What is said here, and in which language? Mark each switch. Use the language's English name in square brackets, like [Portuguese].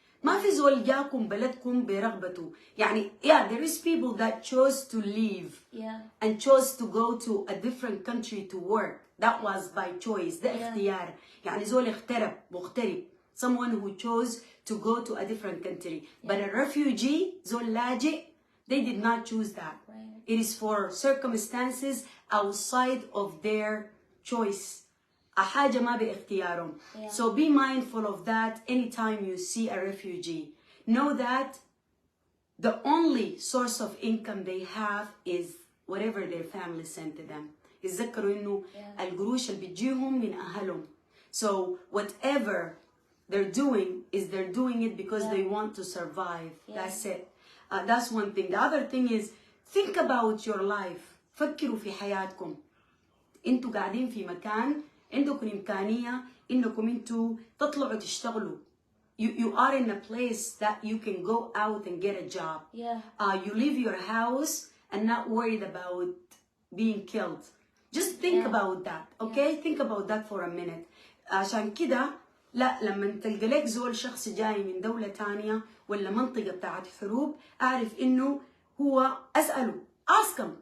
[Arabic] ما في زول جاكم بلدكم برغبته. [English] يعني yeah, there is people that chose to leave and chose to go to a different country to work. That was by choice. [Arabic] ده اختيار. يعني زول اخترب مغترب. [English] Someone who chose to go to a different country. But a refugee, [Arabic] زول لاجئ, [English] they did not choose that. It is for circumstances outside of their choice. [Arabic] حاجة ما باختيارهم. [English] So be mindful of that anytime you see a refugee. Know that the only source of income they have is whatever their family sent to them. [Arabic] يتذكروا إنه القروش اللي بتجيهم من أهلهم. [English] So whatever they're doing is they're doing it because they want to survive. That's it. That's one thing. The other thing is think about your life. [Arabic] فكروا في حياتكم. انتوا قاعدين في مكان عندكم إمكانية إنكم انتوا تطلعوا تشتغلوا. [English] You are in a place that you can go out and get a job. You leave your house and not worried about being killed. Just think about that, okay? Think about that for a minute. [Arabic] عشان كده لا لما تلقى لك زول شخص جاي من دولة تانية ولا منطقة بتاعت حروب أعرف إنه هو أسأله. [English] Ask him.